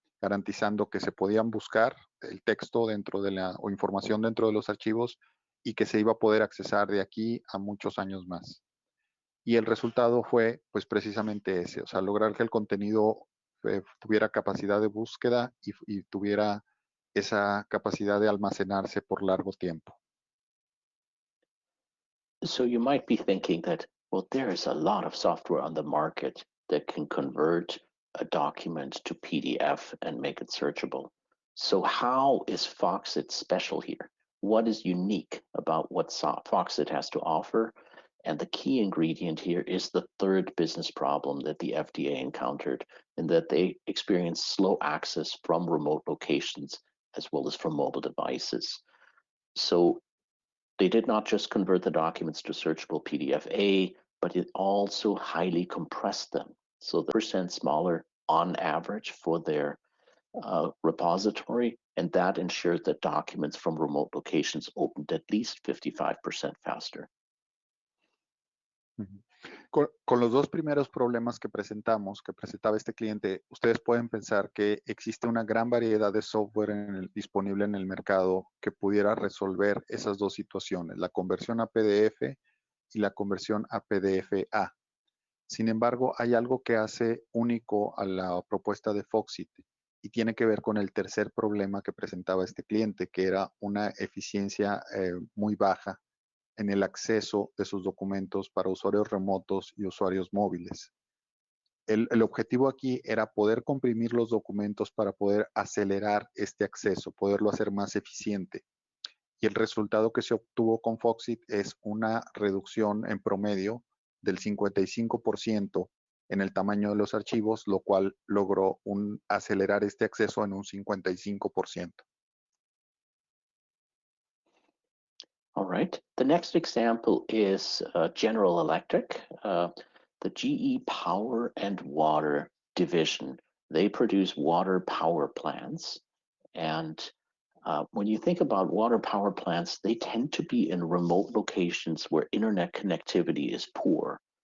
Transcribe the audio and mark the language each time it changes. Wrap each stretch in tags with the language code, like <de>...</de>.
<es>Garantizando que se podían buscar el texto o información dentro de los archivos y que se iba a poder accesar de aquí a muchos años más. Y el resultado fue pues precisamente ese, o sea, lograr que el contenido tuviera capacidad de búsqueda y tuviera esa capacidad de almacenarse por largo tiempo.</es> <en>So you might be thinking that, well, there is a lot of software on the market that can convert a document to PDF and make it searchable. So how is FOXIT special here? What is unique about what FOXIT has to offer? And the key ingredient here is the third business problem that the FDA encountered, in that they experienced slow access from remote locations as well as from mobile devices. So they did not just convert the documents to searchable PDF-A, but it also highly compressed them. So the percent smaller on average for their repository, and that ensured that documents from remote locations opened at least 55% faster.</en> <es>Con los dos primeros problemas que presentaba este cliente, ustedes pueden pensar que existe una gran variedad de software disponible en el mercado que pudiera resolver esas dos situaciones, la conversión a PDF y la conversión a PDF-A. Sin embargo, hay algo que hace único a la propuesta de FOXIT y tiene que ver con el tercer problema que presentaba este cliente, que era una eficiencia muy baja en el acceso de sus documentos para usuarios remotos y usuarios móviles. El objetivo aquí era poder comprimir los documentos para poder acelerar este acceso, poderlo hacer más eficiente. Y el resultado que se obtuvo con Foxit es una reducción en promedio del 55% en el tamaño de los archivos, lo cual logró acelerar este acceso en un 55%.</es> <en>All right. The next example is General Electric, the GE Power and Water Division. They produce water power plants. And when you think about water power plants, they tend to be in remote locations where internet connectivity is poor.</en>